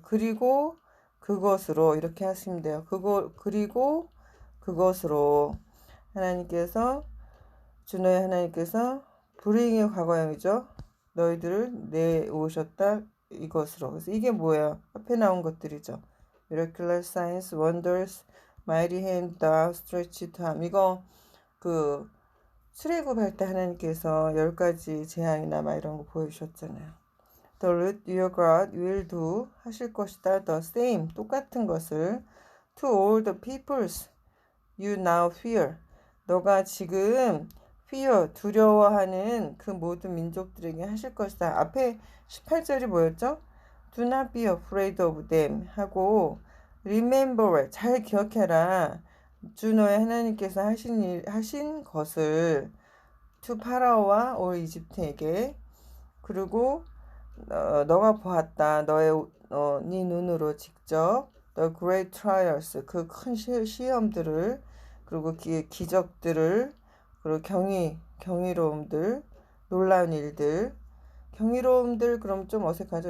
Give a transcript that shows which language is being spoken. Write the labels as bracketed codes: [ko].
[ko] 그리고 그것으로 이렇게 하시면 돼요. 그리고 그것으로 하나님께서 주너의 하나님께서 불행의 과거형이죠. 너희들을 내오셨다 이것으로. 그래서 이게 뭐예요? 앞에 나온 것들이죠. [en] Miraculous signs, wonders, mighty hand, the outstretched arm. [ko] 이거 그 출애굽할 때 하나님께서 10가지 재앙이나 막 이런 거 보여주셨잖아요. [en] The Lord your God will do [ko] 하실 것이다. [en] The same [ko] 똑같은 것을 [en] to all the peoples you now fear. [ko] 너가 지금 fear 두려워하는 그 모든 민족들에게 하실 것이다. 앞에 18절이 뭐였죠? [en] Do not be afraid of them 하고 remember [ko] 잘 기억해라. 주 너의 하나님께서 하신 것을 to 파라오와 올 이집트에게 그리고 너가 보았다. 네 눈으로 직접 [en] the great trials [ko] 그 큰 시험들을 그리고 기적들을 그리고 경이로움들 놀라운 일들 경이로움들 그럼 좀 어색하죠.